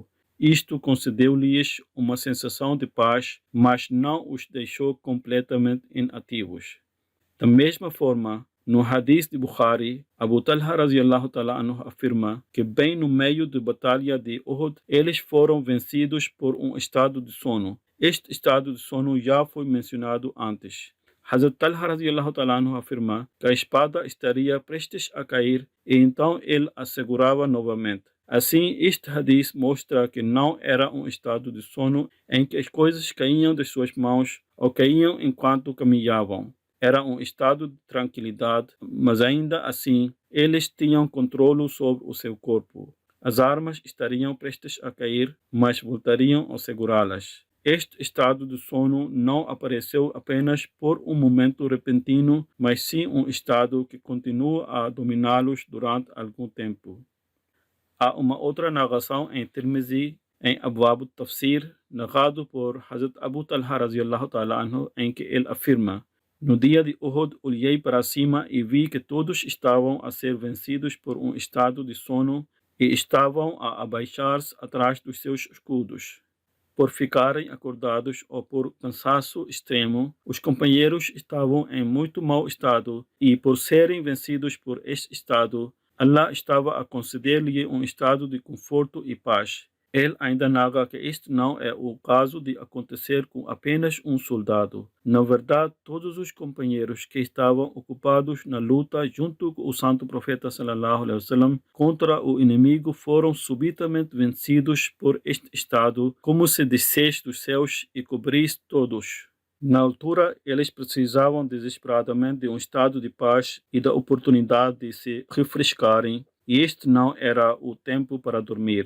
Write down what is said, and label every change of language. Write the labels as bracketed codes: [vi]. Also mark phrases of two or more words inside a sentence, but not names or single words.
[pt] Isto concedeu-lhes uma sensação de paz, mas não os deixou completamente inativos. Da mesma forma, no hadith de Bukhari, Abu Talha [ar] رضي الله تعالى عنه [pt] afirma que bem no meio da batalha de Uhud, eles foram vencidos por um estado de sono. Este estado de sono já foi mencionado antes. Hazrat Talha [ar] رضي الله تعالى عنه [pt] afirma que a espada estaria prestes a cair e então ele a segurava novamente. Assim, este hadith mostra que não era um estado de sono em que as coisas caíam das suas mãos ou caíam enquanto caminhavam. Era um estado de tranquilidade, mas ainda assim, eles tinham controle sobre o seu corpo. As armas estariam prestes a cair, mas voltariam a segurá-las. Este estado de sono não apareceu apenas por um momento repentino, mas sim um estado que continua a dominá-los durante algum tempo. Há uma outra narração em Tirmizi, em Abwab al-Tafsir, narrado por Hazrat Abu Talha [ar] رضي الله تعالى عنه, [pt] em que ele afirma: no dia de Uhud, olhei para cima e vi que todos estavam a ser vencidos por um estado de sono e estavam a abaixar-se atrás dos seus escudos. Por ficarem acordados ou por cansaço extremo, os companheiros estavam em muito mau estado e, por serem vencidos por este estado, Allah estava a conceder-lhe um estado de conforto e paz. Ele ainda nega que este não é o caso de acontecer com apenas um soldado. Na verdade, todos os companheiros que estavam ocupados na luta junto com o santo profeta [ar] صلى الله عليه وسلم [pt] contra o inimigo foram subitamente vencidos por este estado, como se descesse dos céus e cobrisse todos. Na altura, eles precisavam desesperadamente de um estado de paz e da oportunidade de se refrescarem, e este não era o tempo para dormir.